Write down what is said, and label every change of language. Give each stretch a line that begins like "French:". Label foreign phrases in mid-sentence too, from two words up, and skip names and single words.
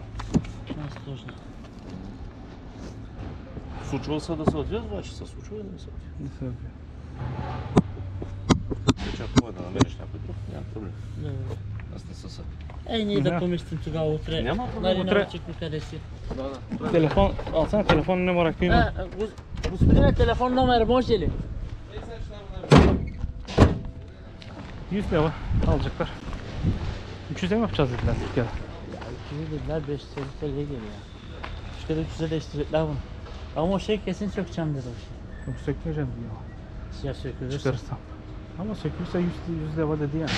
Bulgarian: Çok сложно. Случва се да се отвият, обаче се случва и да не се отвият. Не се отвия. Вече ако е да намериш някой друг, няма проблем. Добре. Аз не се съд. Ей, ние Да. да поместим тогава утре. Няма проблем. Нали, Утре. научихме къде си.
Turkish: Telefon alsana telefonun ne var akıyım.
Bulgarian: Господине, телефон номер може ли?
Turkish: 100 lira alacaklar. 300'e mi yapacağız dediler Türkiye'de? Ya 200 dediler 500 TL'ye geliyor. Türkiye'de 300'e değiştirecekler bunu. Ama o şey kesin sökeceğim dedi o şey. Yok sökmeyeceğim diyor. Ya sökülürse. Çıkarırsam. Ama sökülürse 100 lira dedi yani.